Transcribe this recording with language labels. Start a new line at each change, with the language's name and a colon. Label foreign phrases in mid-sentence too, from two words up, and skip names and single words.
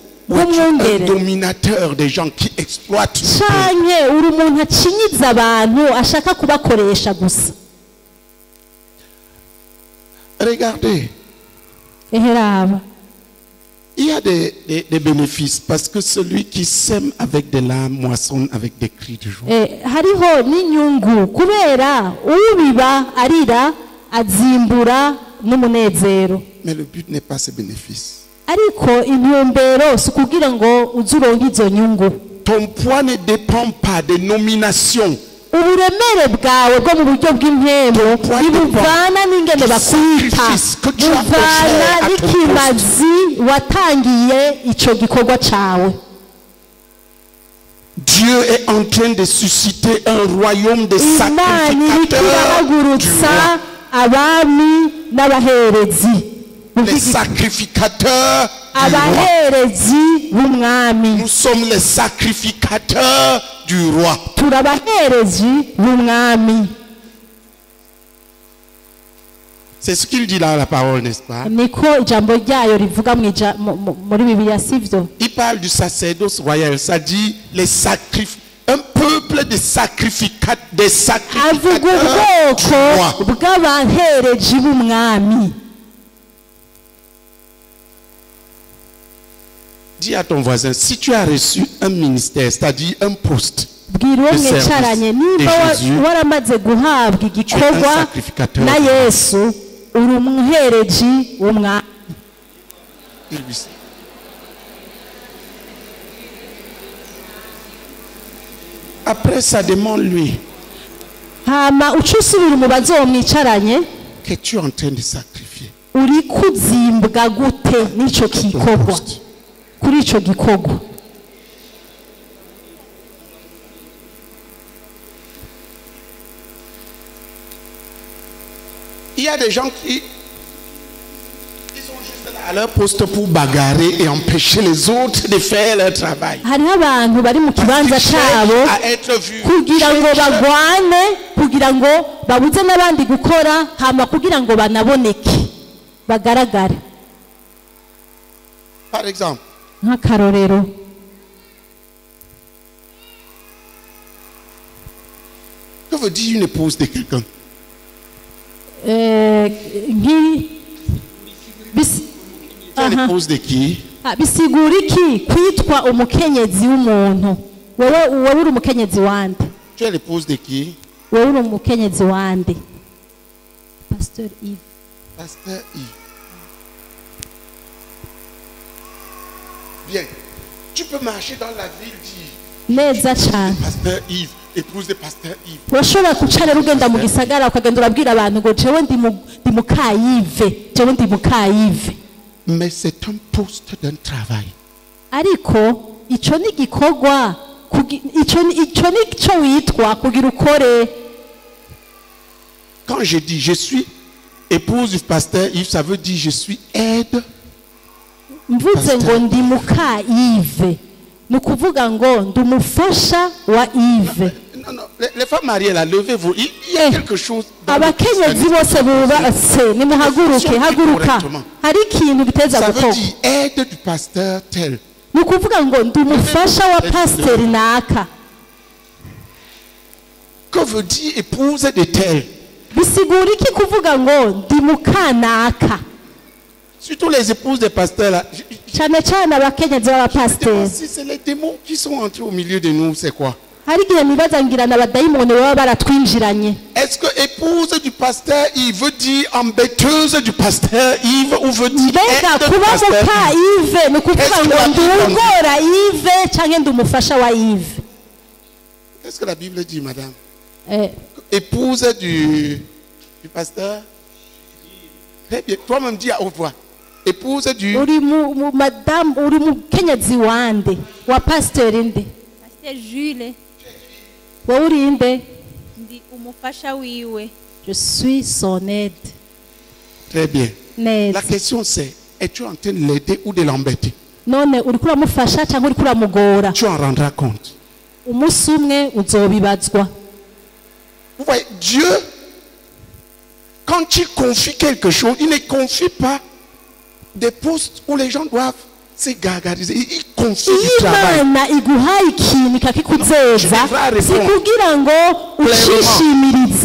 French: Ou es-tu un
Rundi: bw'umwungere
French: dominateur des gens qui exploitent le peuple?
Rundi: canke uri umuntu acinyiza abantu ashaka kubakoresha gusa.
French: Regardez,
Rundi: Eheraba
French: il y a des bénéfices parce que celui qui sème avec des larmes moissonne avec des cris de joie.
Rundi: hariho n'inyungu kubera ubiba arira azimbura n'umunezero,
French: Mais le but n'est pas ce bénéfice.
Rundi: ariko intumbero si ukugira ngo uze uronke izo nyungu.
French: Ton poids ne dépend pas des nominations.
Rundi: Uburemere bwawe bwo mu buryo bw'impembo ntibuvana n'ingene bakwita, buvana n'ikimazi watangiye ico gikorwa cawe.
French: Dieu est en train de susciter un royaume de
Rundi: Imana iriko irahagurutsa abami n'abaherezi,
French: les sacrificateurs du roi.
Rundi: abaherezi b'umwami.
French: Nous sommes les sacrificateurs du roi.
Rundi: Turi abaherezi b'umwami.
French: C'est ce qu'il dit là, la parole, n'est-ce pas?
Rundi: Niko ijambo ryayo rivuga muri Bibiliya, sivyo?
French: Il parle du sacerdoce royal. Ça dit un peuple de sacrificateurs du
Rundi: Avuga
French: roi.
Rundi: ubwoko bw'abaherezi b'umwami.
French: Dis à ton voisin, si tu as reçu un ministère, c'est-à-dire un poste,
Rundi: Bwira uwo mwicaranye niba waramaze guhabwa igikorwa na Yesu, uri umuherezi w'umwami.
French: après ça demande lui,
Rundi: Hama uca usubira umubazo wo mwicaranye,
French: que tu es en train de sacrifier.
Rundi: uri kuzimbwa gute n'ico gikorwa, kuri ico gikorwa.
French: Il y a des gens qui sont juste là à leur poste pour bagarrer et empêcher les autres de faire leur travail.
Rundi: Hariho abantu bari mu kibanza cabo
French: À être vus.
Rundi: kugira ngo bagwane, kugira ngo babuze n'abandi gukora, hama kugira ngo banaboneke bagaragare.
French: Par exemple,
Rundi: Nk'akarorero,
French: que veut dire une épouse de quelqu'un? Tu es l'épouse de qui?
Rundi: bisigura iki kwitwa umukenyezi w'umuntu? Wowe uri umukenyezi wande?
French: Tu es l'épouse de qui?
Rundi: Wowe uri umukenyezi wande?
French: Pasteur Yves. Pasteur Yves. Bien. Tu peux marcher dans la ville dire
Rundi: Neza cyane.
French: Pasteur Yves, épouse de Pasteur Yves.
Rundi: Urashobora kucara ugenda mu gisagara ukagenda urabwira abantu ngo jewe ndi mukayive, jewe ndi mukayive.
French: Mais c'est un poste d'un travail.
Rundi: Ariko ico ni gikorwa, ico ni cyo witwa kugira ukore.
French: Quand je dis je suis épouse du pasteur Yves, ça veut dire je suis aide.
Rundi: Mvuze ngo ndi mukayive, ni ukuvuga ngo ndi umufasha wa Yves.
French: Non, non, les femmes mariées là, levez-vous. Il y a quelque chose dans le
Rundi: abakenyezi bose bubatse nimuhaguruke, haguruka, hari ikintu biteza
French: ça veut
Rundi: gukorwa.
French: dire aide du pasteur tel.
Rundi: Ni ukuvuga ngo ndi umufasha wa pasiteri naka.
French: Que veut dire épouse de tel?
Rundi: Bisigura iki kuvuga ngo ndi mukanaka?
French: Surtout les épouses des pasteurs là.
Rundi: Cyane cyane abakenyezi b'abapasiteri.
French: Si c'est les démons qui sont entrés au milieu de nous, c'est quoi?
Rundi: Hari igihe nibaza ngira n'abadayimoni baba baratwinjiranye.
French: Est-ce que épouse du pasteur Yves veut dire embêteuse du pasteur Yves ou veut dire
Rundi: Mbega
French: aide du
Rundi: kuba
French: pasteur
Rundi: muka
French: Yves?
Rundi: Yves ni ukuvuga ngo ndi ugora Yves cyangwa ndi umufasha wa Yves?
French: Qu'est-ce que la Bible dit, madame? Eh, Épouse du pasteur? Très bien. Toi-même dis à haute voix. Épouse du...
Rundi: uri madame, uri mukenyezi wande wa pasiteri nde?
French: Pasteur Jules,
Rundi: Wowe uri nde? ndi umufasha wiwe.
French: Je suis son aide. Très bien.
Rundi: Neza.
French: La question c'est, es-tu en train de l'aider ou de l'embêter?
Rundi: None uriko uramufasha cyangwa uriko uramugora?
French: Tu en rendras compte.
Rundi: Umunsi umwe uzobibazwa.
French: Vous voyez, Dieu, quand il confie quelque chose, il ne confie pas des postes où les gens doivent c'est gargarisé. Il confie
Rundi: iyo
French: du travail.
Rundi: imana iguhaye ikintu ikakikuzeza si kugira ngo ucishimirize.